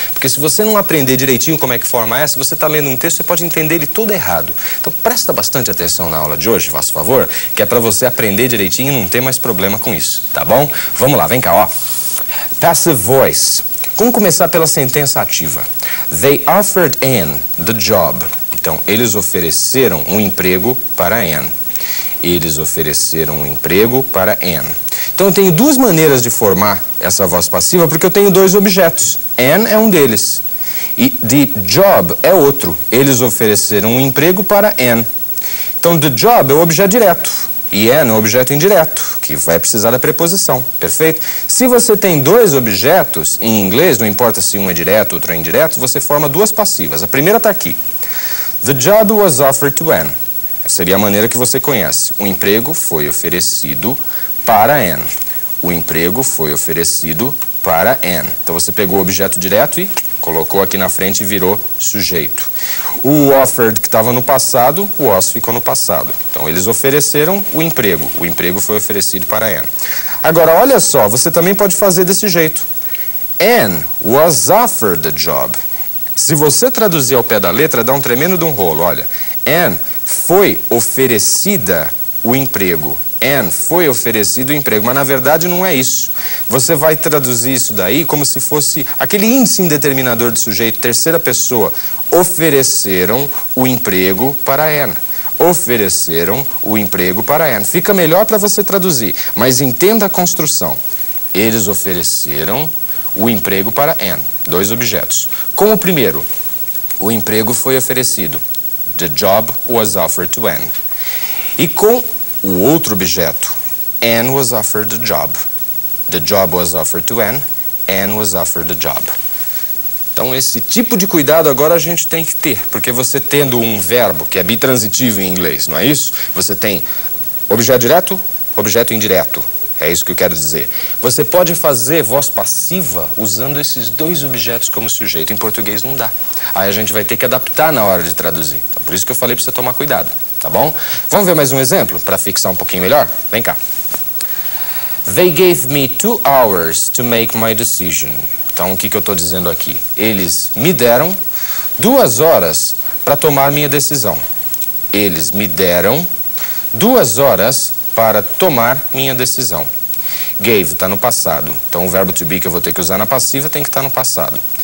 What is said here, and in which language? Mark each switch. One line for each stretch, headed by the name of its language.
Portuguese: Porque se você não aprender direitinho como é que forma essa, você está lendo um texto, você pode entender ele todo errado. Então presta bastante atenção na aula de hoje, faça favor, que é para você aprender direitinho e não ter mais problema com isso, tá bom? Vamos lá, vem cá, ó. Passive voice. Vamos começar pela sentença ativa.
English: They offered Anne the job.
Portuguese: Então, eles ofereceram um emprego para Anne. Eles ofereceram um emprego para Anne. Então eu tenho duas maneiras de formar essa voz passiva, porque eu tenho dois objetos. Anne é um deles. E
English: the job
Portuguese: é outro. Eles ofereceram um emprego para Anne. Então
English: the job
Portuguese: é o objeto direto. E Anne é o objeto indireto, que vai precisar da preposição. Perfeito? Se você tem dois objetos em inglês, não importa se um é direto, outro é indireto, você forma duas passivas. A primeira está aqui.
English: The job was offered to Anne.
Portuguese: Seria a maneira que você conhece. O emprego foi oferecido para Anne. O emprego foi oferecido para Anne. Então você pegou o objeto direto e colocou aqui na frente e virou sujeito. O offered que estava no passado, o was ficou no passado. Então eles ofereceram o emprego. O emprego foi oferecido para Anne. Agora olha só, você também pode fazer desse jeito.
English: Anne was offered the job.
Portuguese: Se você traduzir ao pé da letra, dá um tremendo de um rolo. Olha, Anne foi oferecida o emprego. Anne foi oferecido o emprego, mas na verdade não é isso. Você vai traduzir isso daí como se fosse aquele índice indeterminador de sujeito, terceira pessoa. Ofereceram o emprego para Anne. Ofereceram o emprego para Anne. Fica melhor para você traduzir, mas entenda a construção. Eles ofereceram o emprego para Anne. Dois objetos. Com o primeiro, o emprego foi oferecido.
English: The job was offered to Anne.
Portuguese: E com o outro objeto,
English: Anne was offered the job. The job was offered to Anne. Anne was offered the job.
Portuguese: Então esse tipo de cuidado agora a gente tem que ter, porque você tendo um verbo que é bitransitivo em inglês, não é isso? Você tem objeto direto, objeto indireto. É isso que eu quero dizer. Você pode fazer voz passiva usando esses dois objetos como sujeito. Em português não dá. Aí a gente vai ter que adaptar na hora de traduzir. Então, por isso que eu falei para você tomar cuidado, tá bom? Vamos ver mais um exemplo para fixar um pouquinho melhor? Vem cá.
English: They gave me 2 hours to make my decision.
Portuguese: Então, o que eu estou dizendo aqui? Eles me deram 2 horas para tomar minha decisão. Eles me deram 2 horas para tomar minha decisão. Gave está no passado. Então o verbo to be que eu vou ter que usar na passiva tem que estar no passado.